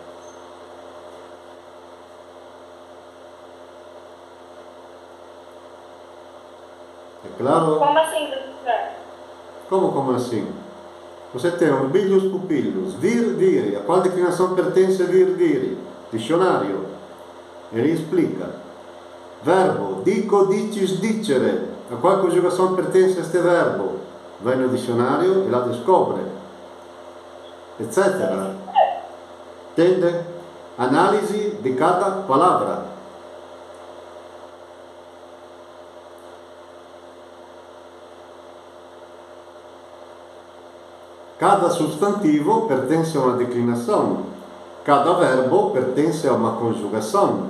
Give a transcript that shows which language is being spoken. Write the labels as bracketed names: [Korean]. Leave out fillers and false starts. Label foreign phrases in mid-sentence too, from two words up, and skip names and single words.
[Portuguese] É claro? Como assim, professor? Como assim? Você tem [Latin] orbilhos, pupilhos, vir, vire. [Portuguese] A qual declinação pertence [Latin] vir, vire? [Portuguese] Dicionário. Ele explica. Verbo, [Latin] dico, dicis, dicere. [Portuguese] A qual conjugação pertence este verbo? Vai no dicionário e lá descobre. Etc. Entende? Analisi de cada palavra. Cada substantivo pertence a uma declinação, cada verbo pertence a uma conjugação.